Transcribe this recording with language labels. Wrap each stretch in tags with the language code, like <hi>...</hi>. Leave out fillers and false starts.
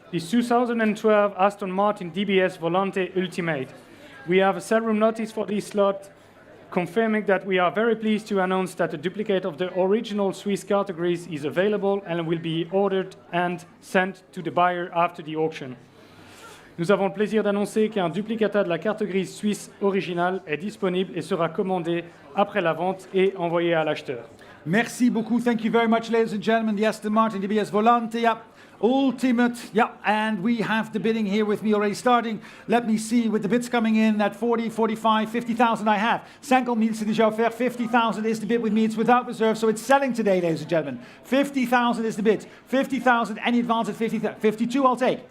<en>This 2012 Aston Martin DBS Volante Ultimate. We have a sell room notice for this lot, confirming that we are very pleased to announce that a duplicate of the original Swiss categories is available and will be ordered and sent to the buyer after the auction.</en> <fr>Nous avons le plaisir d'annoncer qu'un duplicata de la carte grise suisse originale est disponible et sera commandé après la vente et envoyé à l'acheteur. Merci beaucoup.</fr> <en>Thank you very much, ladies and gentlemen. The Aston Martin DBS Volante, yeah. Ultimate, yeah, and we have the bidding here with me already starting. Let me see, with the bids coming in at 40, 45, 50,000 I have. 50,000</en> <fr>c'est déjà offert.</fr> <en>50,000 is the bid with me. It's without reserve, so it's selling today, ladies and gentlemen. 50,000 is the bid. 50,000, any advance at 50,000. 52 I'll take.</en>